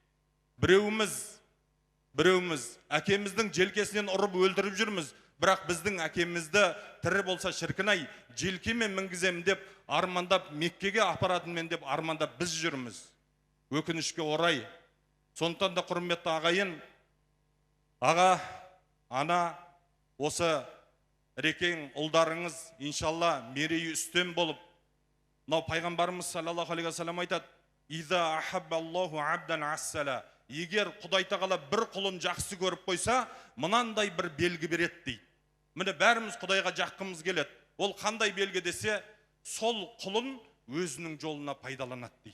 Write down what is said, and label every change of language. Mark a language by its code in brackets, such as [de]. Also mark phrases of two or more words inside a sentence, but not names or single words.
[kk] Біреуіміз әкеміздің желкесінен ұрып өлтіріп жүрміз, бірақ біздің әкемізді тірі болса шіркінай, желкемен мінгізем деп армандап, Меккеге апаратынмен деп армандап біз жүрміз. Өкінішке орай. Сондықтан да құрметті ағайын, аға, ана, осы рекең ұлдарыңыз, иншалла, мерейі үстем болып, мынау пайғамбарымыз [ar] صلى الله عليه وسلم [kk] айтады: [ar] "إذا أحب الله عبدا عسله". [kk] Егер Құдай тағала бір құлын жақсы көріп қойса, мынандай бір белгі береді дейді. Міне бәріміз Құдайға жаққымыз келеді. Ол қандай белгі десе, сол құлын өзінің жолына пайдаланады дейді.